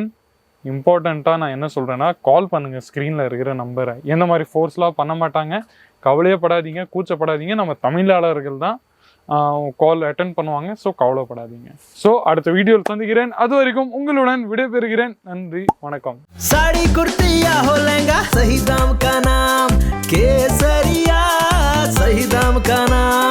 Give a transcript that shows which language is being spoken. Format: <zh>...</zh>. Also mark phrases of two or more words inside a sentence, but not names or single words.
<ta>இம்பார்ட்டண்ட்டாக நான் என்ன சொல்கிறேன்னா, கால் பண்ணுங்கள் ஸ்க்ரீனில் இருக்கிற நம்பரை. எந்த மாதிரி ஃபோர்ஸ்லாம் பண்ண மாட்டாங்க, கவலையப்படாதீங்க, கூச்சப்படாதீங்க. நம்ம தமிழாளர்கள் தான்</ta> <en>call attend</en> <ta>பண்ணுவாங்க. ஸோ கவலைப்படாதீங்க. ஸோ அடுத்த வீடியோவில் சந்திக்கிறேன். அது வரைக்கும் உங்களுடன் விடைபெறுகிறேன். நன்றி, வணக்கம்.</ta> <hi>साड़ी कुर्तिया हो लहंगा सही दाम का नाम, केसरिया सही दाम का नाम.</hi>